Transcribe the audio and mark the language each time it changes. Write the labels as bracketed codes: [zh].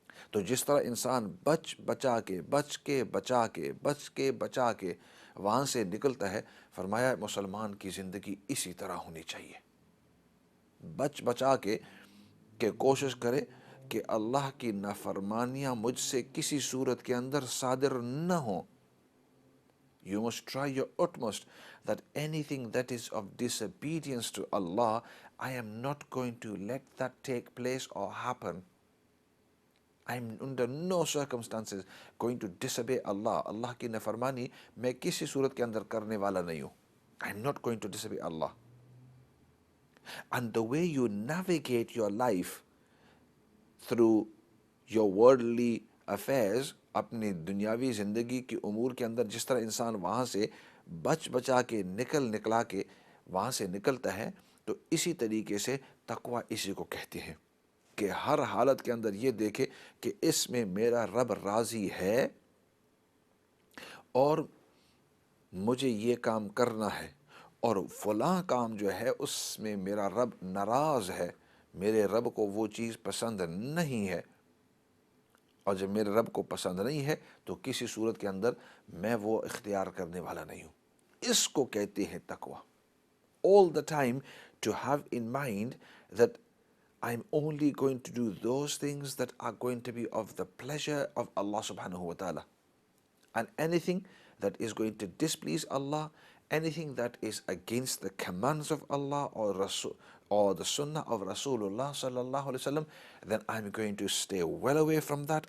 [ur] تو جس طرح انسان بچ کے بچا کے وہاں سے نکلتا ہے، فرمایا مسلمان کی زندگی اسی طرح ہونی چاہیے، بچا کے کہ کوشش کرے کہ اللہ کی نافرمانیاں مجھ سے کسی صورت کے اندر صادر نہ ہوں. [en] You must try your utmost that anything that is of disobedience to Allah, I am not going to let that take place or happen. I am under no circumstances going to disobey Allah. [ur] اللہ کی نافرمانی میں کسی صورت کے اندر کرنے والا نہیں ہوں. [en] I am not going to disobey Allah. And the way you navigate your life through your worldly affairs, [ur] اپنی دنیاوی زندگی کی امور کے اندر جس طرح انسان وہاں سے بچا کے نکلا کے وہاں سے نکلتا ہے، تو اسی طریقے سے تقوی اسی کو کہتے ہیں کہ ہر حالت کے اندر یہ دیکھے کہ اس میں میرا رب راضی ہے اور مجھے یہ کام کرنا ہے، اور فلاں کام جو ہے اس میں میرا رب ناراض ہے، میرے رب کو وہ چیز پسند نہیں ہے، اور جب میرے رب کو پسند نہیں ہے تو کسی صورت کے اندر میں وہ اختیار کرنے والا نہیں ہوں. اس کو کہتے ہیں تقوی. [en] All the time to have in mind that I'm only going to do those things that are going to be of the pleasure of Allah subhanahu wa ta'ala. And anything that is going to displease Allah, anything that is against the commands of Allah or the sunnah of Rasulullah sallallahu alaihi wasallam, then I'm going to stay well away from that.